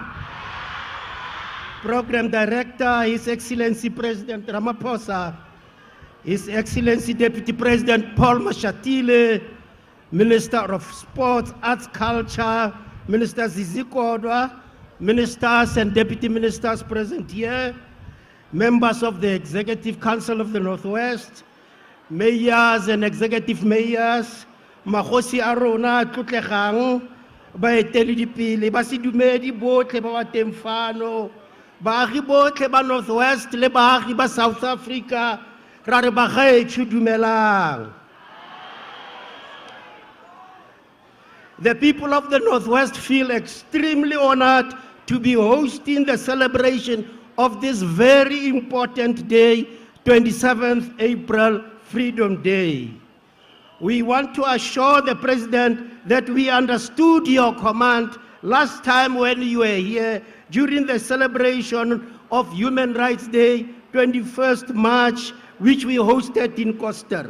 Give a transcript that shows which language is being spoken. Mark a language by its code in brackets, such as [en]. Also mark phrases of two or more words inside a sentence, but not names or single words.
[en] Program Director, His Excellency President Ramaphosa, His Excellency Deputy President Paul Mashatile, Minister of Sports, Arts, Culture, Minister Zizi Kodwa, Ministers and Deputy Ministers present here, members of the Executive Council of the Northwest, mayors and executive mayors, [tn] Magosi a rona tlotlegang, baeteledipele ba sedumedi botlhe ba ba teng fano, baagi botlhe ba Northwest le baagi ba South Africa, ra re bagaetsho dumelang. [en] The people of the Northwest feel extremely honored to be hosting the celebration of this very important day, 27th April, Freedom Day. We want to assure the President that we understood your command last time when you were here during the celebration of Human Rights Day, 21st March, which we hosted in Koster.